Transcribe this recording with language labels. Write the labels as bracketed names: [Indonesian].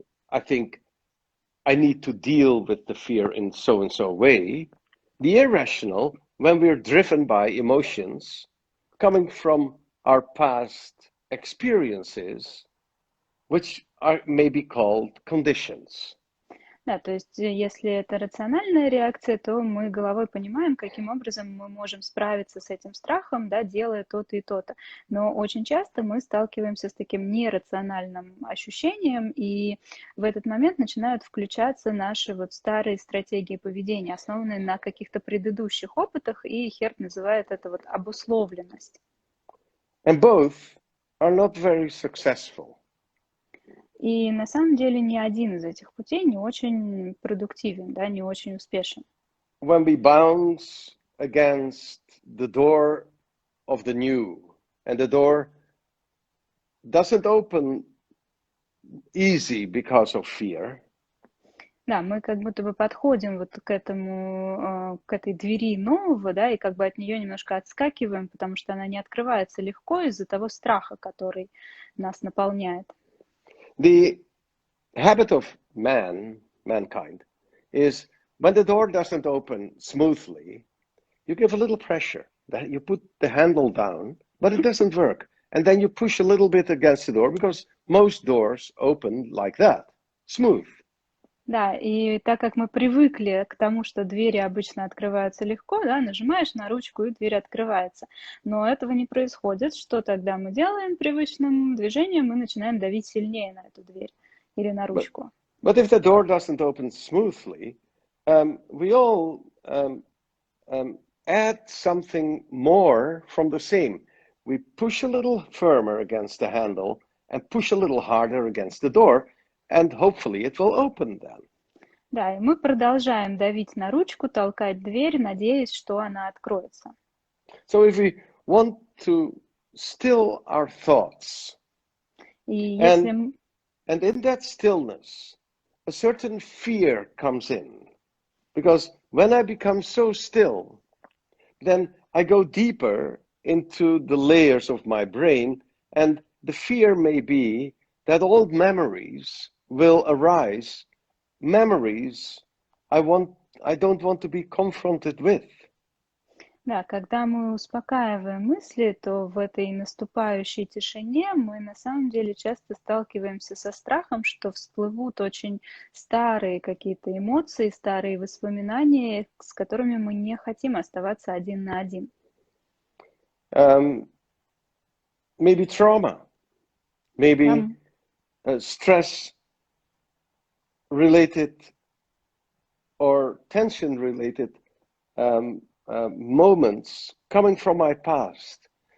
[English] I think I need to deal with the fear in so and so way. The irrational, when we're driven by emotions coming from our past experiences, which are maybe called conditions. [Russian] Да, то есть если это рациональная реакция, то мы головой понимаем, каким образом мы можем справиться с этим страхом, да, делая то-то и то-то. Но очень часто мы сталкиваемся с таким нерациональным ощущением, и в этот момент начинают включаться наши вот старые стратегии поведения, основанные на каких-то предыдущих опытах, и Херт называет это вот обусловленность. [English] And both are not very successful. [Russian] И на самом деле ни один из этих путей не очень продуктивен, да, не очень успешен. [English] When we bounce against the door of the new, and the door doesn't open easy because of fear. [Russian] Да, мы как будто бы подходим вот к этому, к этой двери нового, да, и как бы от нее немножко отскакиваем, потому что она не открывается легко из-за того страха, который нас наполняет. [English] The habit of mankind, is when the door doesn't open smoothly, you give a little pressure. That you put the handle down, but it doesn't work. And then you push a little bit against the door, because most doors open like that, smooth. [Russian] Да, и так как мы привыкли к тому, что двери обычно открываются легко, да, нажимаешь на ручку, и дверь открывается. Но этого не происходит. Что тогда мы делаем привычным движением? Мы начинаем давить сильнее на эту дверь или на ручку. [English] But if the door doesn't open smoothly, we all add something more from the same. We push a little firmer against the handle and push a little harder against the door, and hopefully it will open then. [Russian] Да, и мы продолжаем давить на ручку, толкать дверь, надеясь, что она откроется. [English] So if we want to still our thoughts, [Russian] И если [English] and in that stillness, a certain fear comes in. Because when I become so still, then I go deeper into the layers of my brain, and the fear may be that old memories will arise, memories I don't want to be confronted with. [Russian] Да, когда мы успокаиваем мысли, то в этой наступающей тишине мы на самом деле часто сталкиваемся со страхом, что всплывут очень старые какие-то эмоции, старые воспоминания, с которыми мы не хотим оставаться один на один. [English] Maybe trauma, maybe stress related or tension related moments coming from my past.